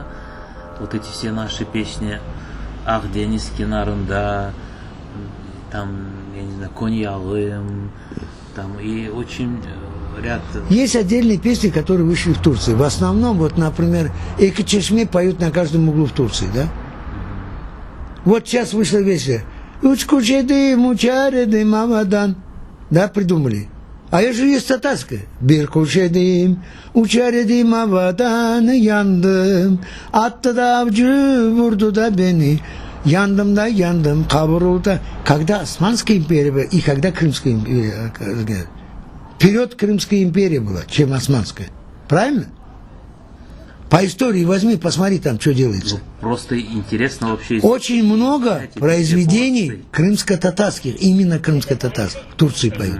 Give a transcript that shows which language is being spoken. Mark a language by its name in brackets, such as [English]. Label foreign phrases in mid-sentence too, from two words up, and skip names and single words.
[Russian] Вот эти все наши песни «Ах, Дениз Кинарында», там, я не знаю, «Коньялым», там, и очень ряд... Есть отдельные песни, которые вышли в Турции. В основном, вот, например, Эки Чешме поют на каждом углу в Турции, да? Вот сейчас вышла песня «Учкучедым, учаредым, авадан». Да, придумали. А я же есть татарская. [Crimean Tatar] «Биркучедым, учаредым, авадан, яндым, атты да авчы, вурду да бени». Яндым да яндым, кабырулда. [Russian] Когда Османская империя и когда Крымская империя. вперед Крымская империя была, чем Османская. Правильно? По истории возьми, посмотри там, что делается. Ну, просто интересно вообще. Очень много произведений крымско-татарских, именно крымско-татарских, в Турции поют.